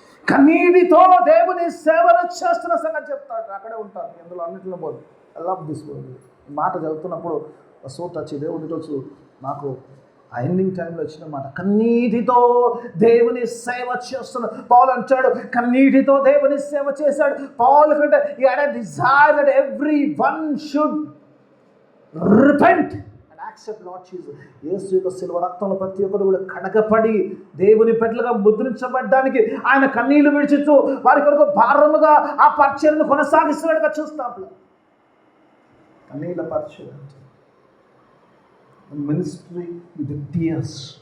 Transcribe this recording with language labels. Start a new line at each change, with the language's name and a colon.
Telugu: కన్నీటితో దేవుని సేవలు చేస్తున్న సంగతి చెప్తాడు. అక్కడే ఉంటారు, ఎందులో అన్నింటిలో పోదు.
English: I love this
Telugu: మాట చదువుతున్నప్పుడు
English: So touch.
Telugu: దేవుని రోజు నాకు ఆ ఎండింగ్ టైంలో వచ్చిన మాట, కన్నీటితో దేవుని సేవ చేస్తున్నాడు. పౌలు అంటాడు కన్నీటితో దేవుని సేవ చేశాడు. పౌలు కంటే
English: he had a desire that everyone should repent and accept Lord Jesus.
Telugu: యేసు యొక్క శిలువ రక్తంలో ప్రతి ఒక్కరు కూడా కడగపడి దేవుని బిడ్డలుగా ముద్రించబడ్డానికి ఆయన కన్నీళ్లు విడిచిస్తూ వారి కొరకు భారముగా ఆ పరిచర్యను కొనసాగిస్తున్నట్టుగా చూస్తాం. కన్నీళ్ళ పరిచర్య
English: Ministry with tears.